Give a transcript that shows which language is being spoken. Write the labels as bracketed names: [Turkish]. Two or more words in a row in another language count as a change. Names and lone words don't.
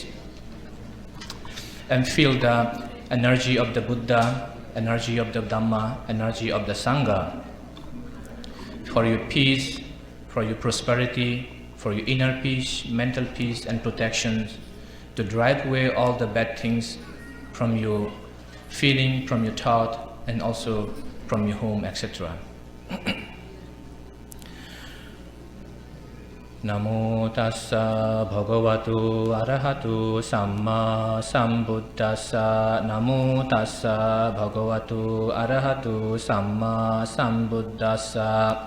[English] And feel the energy of the Buddha, energy of the Dhamma, energy of the Sangha for your peace, for your prosperity, for your inner peace, mental peace and protection, to drive away all the bad things from your feeling, from your thought, and also from your home, etc. [Pali] Namo tassa bhagavatu arahatu samma sambuddhassa. Namo tassa bhagavatu arahatu samma sambuddhassa.